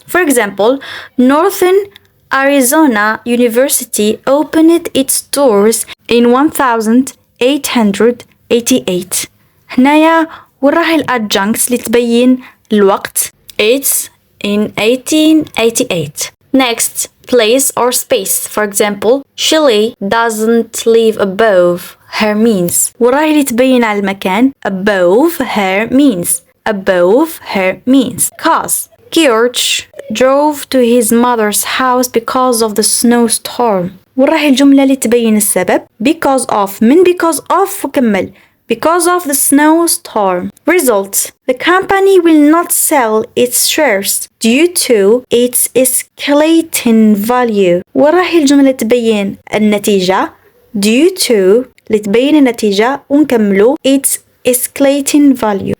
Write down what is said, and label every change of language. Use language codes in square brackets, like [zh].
[en] For example, Northern Arizona University opened its doors in 1888. [ar] هنايا وراها الادجنكتس اللي تبين الوقت. [en] It's in 1888. Next, place or space. For example, Shelley doesn't live above her means. [ar] وراها اللي تبين على المكان [en] above her means. Above her means. Cause George drove to his mother's house because of the snowstorm. [ar] وراها الجملة اللي تبين السبب [en] because of من because of [ar] وكمل [en] because of the snowstorm. Results: the company will not sell its shares due to its escalating value. [ar] وراهي الجملة تبين النتيجة [en] due to [ar] لتبين النتيجة ونكملوا [en] its escalating value.